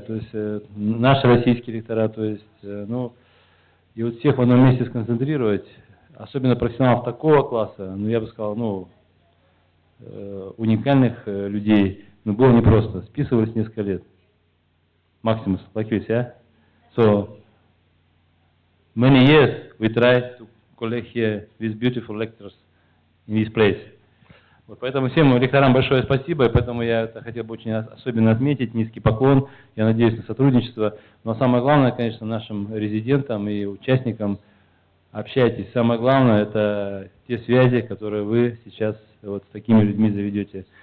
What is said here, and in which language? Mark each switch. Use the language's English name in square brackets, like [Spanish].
[Russian] То есть наши российские лектора, то есть, ну, и вот всех в одном месте сконцентрировать, особенно профессионалов такого класса, ну, я бы сказал, ну, уникальных людей, ну, было непросто. Списывались несколько лет. [English] Maximus, like this, yeah? So, many years we tried to collect here these beautiful lectures in this place. [Russian] Вот поэтому всем лекторам большое спасибо, и поэтому я это хотел бы очень особенно отметить, низкий поклон, я надеюсь на сотрудничество. Но самое главное, конечно, нашим резидентам и участникам, общайтесь. Самое главное, это те связи, которые вы сейчас вот с такими людьми заведете.